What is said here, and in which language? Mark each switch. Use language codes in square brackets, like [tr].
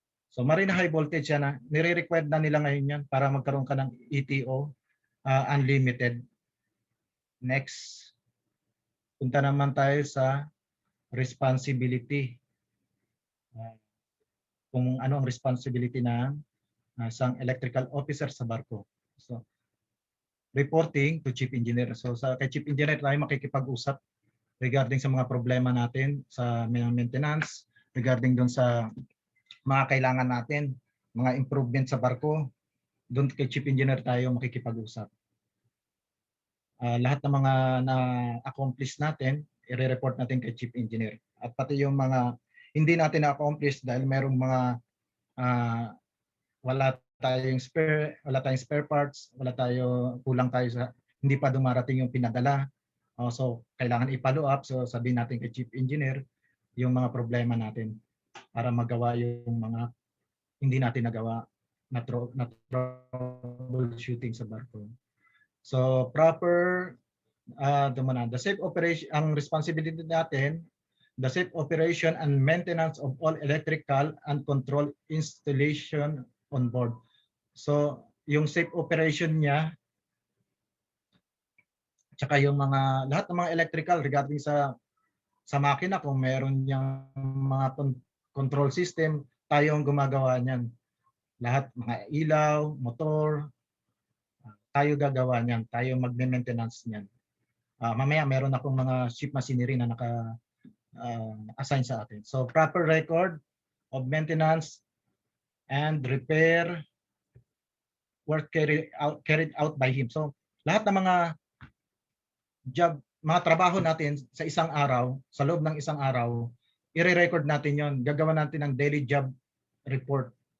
[tl] So marine high voltage yan nire-required na nila ngayon yan para magkaroon ka ng ETO unlimited. Next, punta naman tayo sa responsibility. Kung ano ang responsibility ng isang electrical officer sa barko. [en] So, reporting to chief engineer. [tl] So kay chief engineer tayo makikipag-usap regarding sa mga problema natin sa maintenance, regarding doon sa mga kailangan natin, mga improvement sa barko. Doon kay chief engineer tayo makikipag-usap. Lahat ng mga na-accomplish natin, i-report natin kay chief engineer. At pati yung mga hindi natin na-accomplish dahil merong mga wala tayong spare parts, kulang tayo sa hindi pa dumarating yung pinadala. So kailangan i-follow up. So sabihin natin kay chief engineer yung mga problema natin para magawa yung mga hindi natin nagawa na troubleshooting sa barko. [en] So proper the safe operation, [tl] ang responsibility natin, [en] the safe operation and maintenance of all electrical and control installation on board. [tl] So yung safe operation niya, tsaka yung lahat ng mga electrical regarding sa makina, kung meron niyang mga control system, tayo ang gumagawa niyan. Lahat mga ilaw, motor, tayo gagawa niyan, tayo magme-maintenance niyan. Mamaya meron akong mga ship machinery na assign sa atin. [en] So proper record of maintenance and repair work carried out by him. [tl] So lahat ng mga job mga trabaho natin sa isang araw, sa loob ng isang araw, i-record natin yon. Gagawa natin ng daily job report.